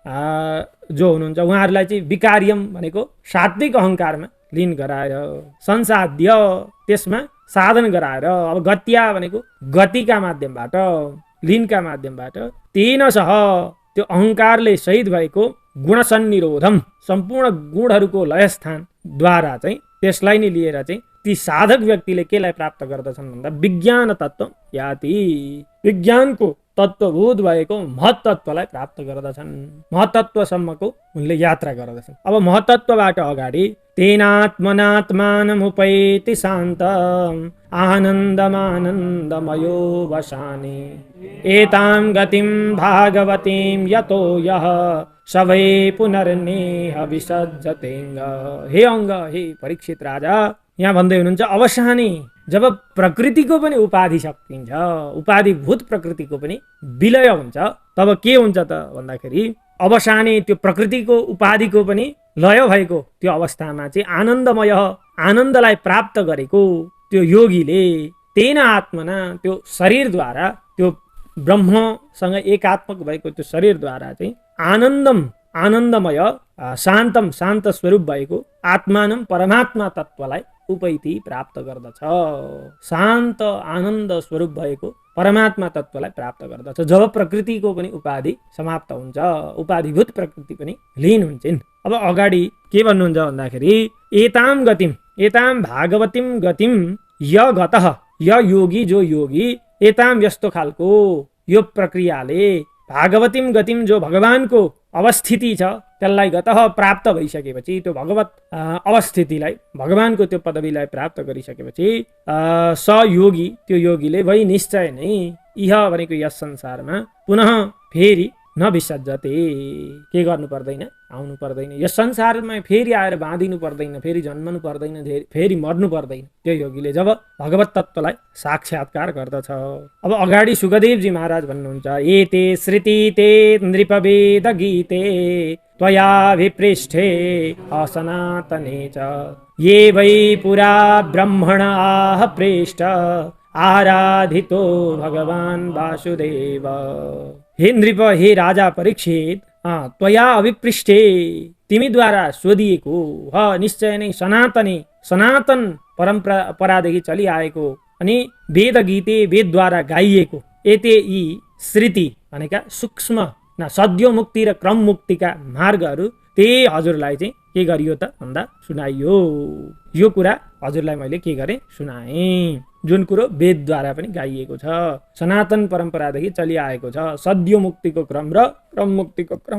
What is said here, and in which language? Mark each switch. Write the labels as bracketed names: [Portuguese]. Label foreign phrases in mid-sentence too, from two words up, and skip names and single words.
[Nepali] जो हुनुहुन्छ उहाँहरूलाई चाहिँ विकार्यम भनेको सात्विक अहङ्कारमा लीन गराएर संसाध्य त्यसमा साधन गराएर अब गत्या भनेको गतिका माध्यमबाट लीनका माध्यमबाट [Sanskrit] तेन सह [Nepali] त्यो अहङ्कारले सहित भएको गुणसन्निरोधम सम्पूर्ण गुणहरूको लयस्थानद्वारा चाहिँ त्यसलाई नै लिएर चाहिँ ती साधक व्यक्तिले केलाई प्राप्त गर्दछन् भन्दा [Sanskrit] विज्ञान तत्त्व याति [Nepali] विज्ञानको तत्त्वभूत भएको महत्त्वलाई प्राप्त गर्दछन्, महत्त्वसम्मको उनले यात्रा गर्दछन्। अब महत्त्वबाट अगाडि [Sanskrit] तेनात्मनात्मानमुपैति शान्त आनन्दमानन्दमयो वशाने एतां गतिं भागवतीं यतो यः सवै पुनर्नेह विसज्जतेङ्ग। [Nepali] हे अङ्ग हे परीक्षित राजा यहाँ भन्दै हुनुहुन्छ अवसानी जब प्रकृतिको पनि उपाधि सकिन्छ उपाधिभूत प्रकृतिको पनि विलय हुन्छ तब के हुन्छ त भन्दाखेरि अवसानी त्यो प्रकृतिको उपाधिको पनि लय भएको त्यो अवस्थामा चाहिँ आनन्दमय आनन्दलाई प्राप्त गरेको त्यो योगीले [Sanskrit] तेन आत्मना [Nepali] त्यो शरीरद्वारा त्यो ब्रह्मसँग एकात्मक भएको त्यो शरीरद्वारा चाहिँ आनन्दमय शान्तम शान्त स्वरूप भएको आत्मानम परमात्मा तत्त्वलाई उपैति प्राप्त गर्दछ। शान्त आनन्द स्वरूप भएको परमात्मा तत्त्वलाई प्राप्त गर्दछ जब प्रकृतिको पनि उपाधि समाप्त हुन्छ उपाधिभूत प्रकृति पनि लीन हुन्छन्। अब अगाडि के भन्नुहुन्छ भन्दाखेरि [Sanskrit] एताम भागवतीम गतिम य गतः य योगी [Nepali] जो योगी एताम यस्तो खालको यो प्रक्रियाले [Sanskrit] भागवतीम गतिम [Nepali] जो भगवानको अवस्थिति छ त्यसलाई गतः प्राप्त भइसकेपछि त्यो भगवत अवस्थितिलाई भगवानको त्यो पदवीलाई प्राप्त गरिसकेपछि [Sanskrit] स योगी [Nepali] त्यो योगीले वै निश्चय नै इह भनेको यस संसारमा पुनः फेरि नविसर्जते के गर्नु पर्दैन आउनु पर्दैन यस संसारमा फेरि आएर बाँधिनु पर्दैन फेरि जन्मनु पर्दैन फेरि मर्नु पर्दैन त्यो योगीले जब भगवत तत्त्वलाई साक्षात्कार गर्दछ। अब अगाडि सुखदेवजी महाराज भन्नुहुन्छ [Sanskrit] एते श्रुति ते नृपवेद गीते त्वया विपृष्ठे असनातने च ये वै पुरा ब्रह्मण आह प्रेष्ठ आराधितो भगवान् वासुदेव। हे नृप [Nepali] हे राजा परीक्षित [Sanskrit] त्वया अभिपृष्ठे [Nepali] तिमीद्वारा सोधिएको निश्चय नै सनातन परम्परादेखि चलिआएको अनि [Sanskrit] वेद गीते [Nepali] वेदद्वारा गाइएको एते यी श्रुति भनेका सूक्ष्म सद्यो मुक्ति र क्रम मुक्तिका मार्गहरू त्यही हजुरलाई चाहिँ के गरियो त भन्दा सुनाइयो। यो कुरा हजुरलाई मैले के गरेँ सुनाएँ जुन कुरो वेदद्वारा पनि गाइएको छ सनातन परम्परादेखि चलिआएको छ सद्यो मुक्तिको क्रम र क्रम मुक्तिको क्रम।